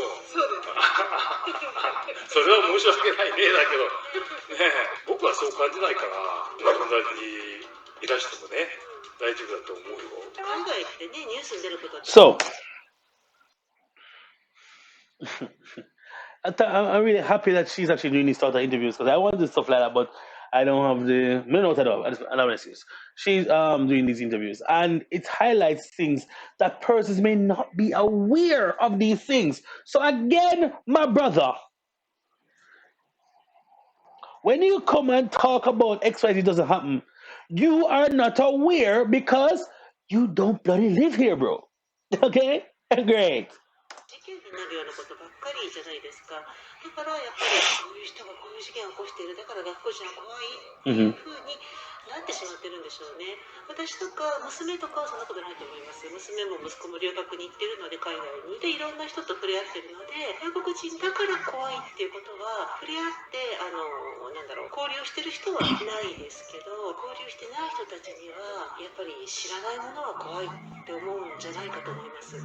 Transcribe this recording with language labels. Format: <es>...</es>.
<ja>それは申し訳ないねだけど、僕はそう感じないから、友達にいらしてもね、大丈夫だと思うよ。海外ってね、ニュースに出ることって。</ja> <en>So, I'm really happy that she's actually doing these sort of interviews because I want to do stuff like that, but I don't have the no no at all. I don't excuse. She's doing these interviews and it highlights things that persons may not be aware of these things. So again, my brother, when you come and talk about XYZ doesn't happen, you are not aware because you don't bloody live here, bro. Okay? Great.</en> <ja>事件になるようなことばっかりじゃないですか。だからやっぱりこういう人がこういう事件を起こしている、だから学校じゃ怖いっていうふうになってしまってるんでしょうね。私とか娘とかはそんなことないと思います。娘も息子も留学に行ってるので、海外にでいろんな人と触れ合ってるので、外国人だから怖いっていうことは触れ合って交流してる人はないですけど、交流してない人たちにはやっぱり知らないものは怖いって思うんじゃないかと思います。</ja>